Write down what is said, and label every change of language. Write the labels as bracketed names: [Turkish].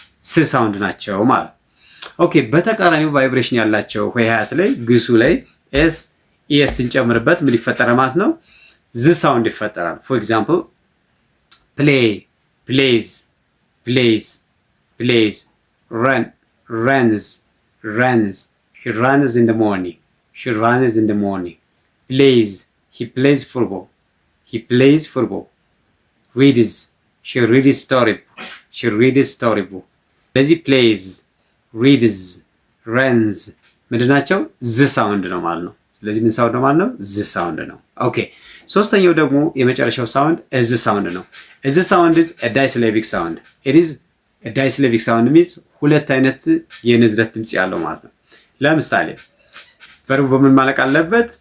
[Amharic] ስ ሳውንድ ናቸው ማለት። ኦኬ በተቃራኒው ቫይብሬሽን ያላቸው ሆሄያት ላይ ግሱ ላይ ኤስ ኢኤስ ስንጨምርበት ምን ይፈጠራል ማለት ነው? ዝ ሳውንድ ይፈጠራል። [English] ፎር ኤግዛምፕል play, plays, plays, plays, run, runs, runs. He runs in the morning. She runs in the morning. Plays, he plays football. He plays football. Reads, she reads storybook. She reads storybook. [Amharic] ስለዚህ [English] plays, reads, runs [Amharic] ምንድናቸው? ዝ ሳውንድ ነው ማለት ነው። ስለዚህ ምን ሳውንድ ነው ማለት ነው? ዝ ሳውንድ ነው። ኦኬ ሶስተኛው ደግሞ የመጨረሻው ሳውንድ እዝ ሳውንድ ነው። እዝ ሳውንድ [English] is a disyllabic sound. It is a disyllabic sound means [Amharic] ሁለት አይነት የንዝረት ድምጽ ያለው ማለት ነው። ለምሳሌ ቨርቡ በምን ማለቅ አለበት?